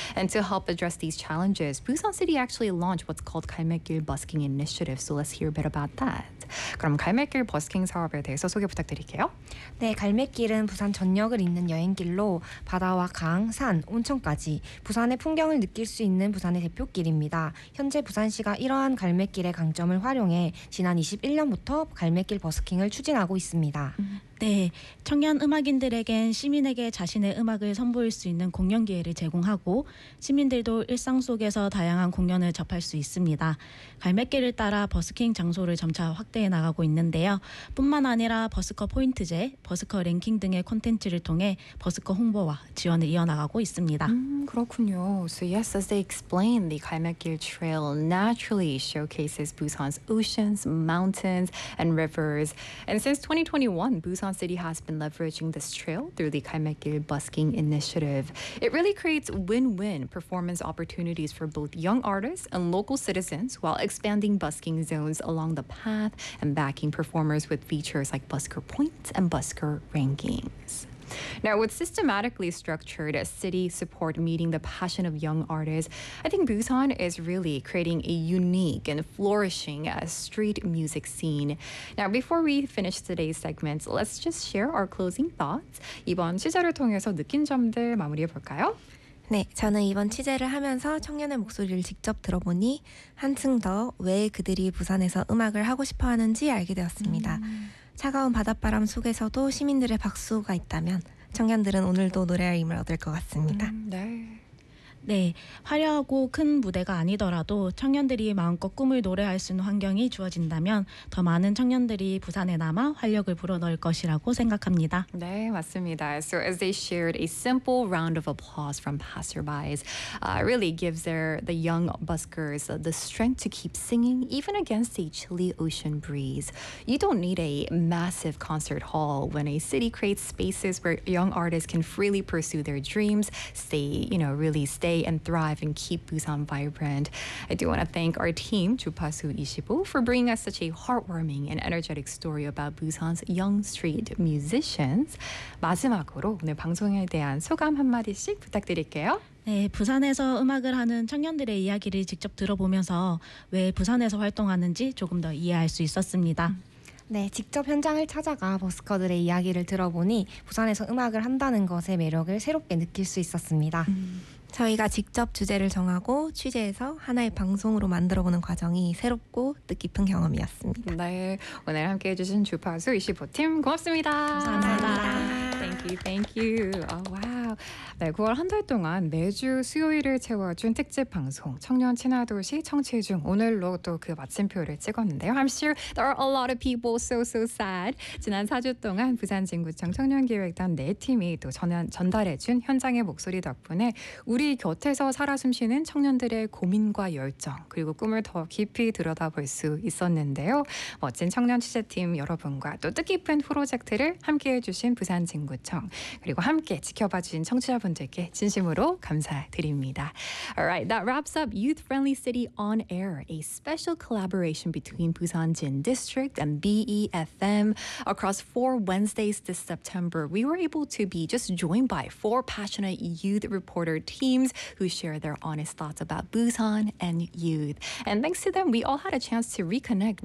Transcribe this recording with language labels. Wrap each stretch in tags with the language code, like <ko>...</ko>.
<en>And to help address these challenges, Busan City actually launched what's called 갈매길 Busking Initiative. So let's hear a bit about that.</en> <ko>그럼 갈매길 버스킹 사업에 대해서 소개 부탁드릴게요. 네, 갈매길은 부산 전역을 잇는 여행길로 바다와 강, 산, 온천까지 부산의 풍경을 느낄 수 있는 부산의 대표길입니다. 현재 부산시가 이러한 갈매길의 강점을 활용해 지난 21년부터 갈매길 버스킹을 추진하고 있습니다. 네, 청년 음악인들에겐 시민에게 자신의 음악을 선보일 수 있는 공연 기회를 제공하고 시민들도 일상 속에서 다양한 공연을 접할 수 있습니다. 갈매길을 따라 버스킹 장소를 점차 확대해 나가고 있는데요. 뿐만 아니라 버스커 포인트제, 버스커 랭킹 등의 콘텐츠를 통해 버스커 홍보와 지원을 이어나가고 있습니다. 그렇군요.</ko> <en>So yes, as they explain, the 갈매길 trail naturally showcases Busan's oceans, mountains, and rivers. And since 2021, Busan City has been leveraging this trail through the 갈매길 Busking Initiative. It really creates win-win performance opportunities for both young artists and local citizens while expanding busking zones along the path and backing performers with features like busker points and busker rankings. Now, with systematically structured city support meeting the passion of young artists, I think Busan is really creating a unique and flourishing street music scene. Now, before we finish today's segment, let's just share our closing thoughts.</en> <ko>이번 취재를 통해서 느낀 점들 마무리해 볼까요? 네, 저는 이번 취재를 하면서 청년의 목소리를 직접 들어보니 한층 더 왜 그들이 부산에서 음악을 하고 싶어 하는지 알게 되었습니다. 차가운 바닷바람 속에서도 시민들의 박수가 있다면 청년들은 오늘도 노래할 힘을 얻을 것 같습니다. 네, 화려하고 큰 무대가 아니더라도 청년들이 마음껏 꿈을 노래할 수 있는 환경이 주어진다면 더 많은 청년들이 부산에 남아 활력을 불어넣을 것이라고 생각합니다. 네, 맞습니다.</ko> <en>So as they shared, a simple round of applause from passerbys really gives the young buskers the strength to keep singing even against a chilly ocean breeze. You don't need a massive concert hall when a city creates spaces where young artists can freely pursue their dreams, stay and thrive and keep Busan vibrant. I do want to thank our team, 주파수 25, for bringing us such a heartwarming and energetic story about Busan's young street musicians.</en> <ko>마지막으로 오늘 방송에 대한 소감 한마디씩 부탁드릴게요. 네, 부산에서 음악을 하는 청년들의 이야기를 직접 들어보면서 왜 부산에서 활동하는지 조금 더 이해할 수 있었습니다. 네, 직접 현장을 찾아가 버스커들의 이야기를 들어보니 부산에서 음악을 한다는 것의 매력을 새롭게 느낄 수 있었습니다. 저희가 직접 주제를 정하고 취재해서 하나의 방송으로 만들어보는 과정이 새롭고 뜻깊은 경험이었습니다. 네, 오늘 함께해 주신 주파수 25팀 고맙습니다. 감사합니다.</ko> <en>Thank you. Oh, wow.</en> <ko>네, 9월 한 달 동안 매주 수요일을 채워준 특집 방송 청년 친화도시 청취 중 오늘로 또 그 마침표를 찍었는데요.</ko> <en>I'm sure there are a lot of people so sad.</en> <ko>지난 4주 동안 부산진구청 청년기획단 네 팀이 또 전달해준 현장의 목소리 덕분에 우리 곁에서 살아 숨쉬는 청년들의 고민과 열정 그리고 꿈을 더 깊이 들여다볼 수 있었는데요. 멋진 청년 취재팀 여러분과 또 뜻깊은 프로젝트를 함께해주신 부산진구청 그리고 함께 지켜봐주신 청취자분들께 진심으로 감사드립니다.</ko> <en>Alright, that wraps up Youth Friendly City On Air, a special collaboration between Busan Jin District and BEFM. Across 4 Wednesdays this September, we were able to be just joined by 4 passionate youth reporter teams who share their honest thoughts about Busan and youth. And thanks to them, we all had a chance to reconnect with</en>